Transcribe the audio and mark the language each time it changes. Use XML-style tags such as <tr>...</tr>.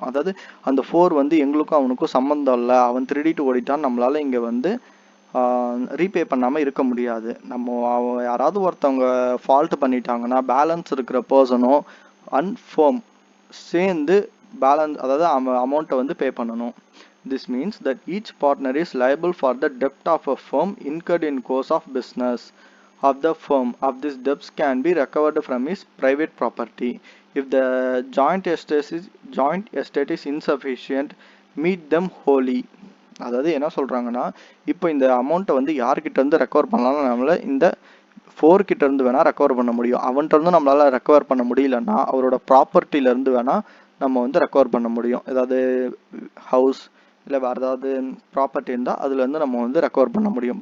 <ta>அதாவது அந்த 4 வந்து எங்களுக்கும் அவனுக்கும் சம்மந்தம் இல்லை, அவன் திருடிட்டு ஓடிட்டான், நம்மளால் இங்கே வந்து ரீபே பண்ணாமல் இருக்க முடியாது. நம்ம யாராவது ஒருத்தவங்க ஃபால்ட் பண்ணிட்டாங்கன்னா பேலன்ஸ் இருக்கிற பர்சனும் அன்ஃபர்ம் சேர்ந்து பேலன்ஸ், அதாவது அமௌண்ட்டை வந்து பே பண்ணணும்.</ta> <en>This means that each partner is liable for the debt of a firm incurred in course of business of the firm. Of this debts can be recovered from his private property. If the joint estate is insufficient, meet them wholly.</en> <ta>அதாவது என்ன சொல்கிறாங்கன்னா, இப்போ இந்த அமௌண்ட்டை வந்து யார்கிட்ட இருந்து recover பண்ணலாம், நம்மளால் இந்த 4 கிட்ட இருந்து வேணால் ரெக்கவர் பண்ண முடியும். அவன்கிட்ட இருந்து நம்மளால் ரெக்கவர் பண்ண முடியலன்னா அவரோட ப்ராப்பர்ட்டியிலேருந்து வேணால் நம்ம வந்து ரெக்கவர் பண்ண முடியும். ஏதாவது ஹவுஸ், இல்லை வேறு ஏதாவது ப்ராப்பர்ட்டி இருந்தால் அதுலேருந்து நம்ம வந்து ரெக்கவர் பண்ண முடியும்.</ta>